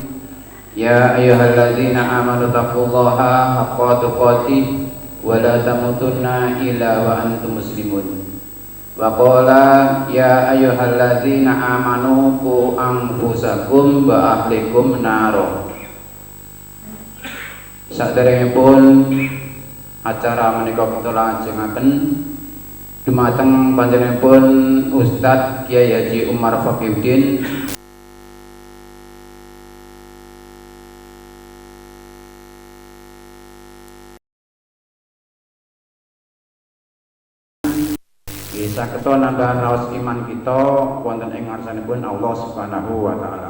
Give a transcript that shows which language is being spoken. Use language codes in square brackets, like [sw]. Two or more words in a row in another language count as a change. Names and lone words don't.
[ar] يا أيها الذين آمنوا اتقوا الله حق تقاته ولا تموتن إلا وأنتم مسلمون. وقال يا أيها الذين آمنوا قوا أنفسكم وأهليكم نارا. [jv] Saderengipun acara menika kita lajengaken dumateng panjenenganipun Ustadz Kyai Haji Umar Fakiuddin sageta nambahan raos iman kita wonten ing ngarsanipun Allah [ar] سبحانه وتعالى.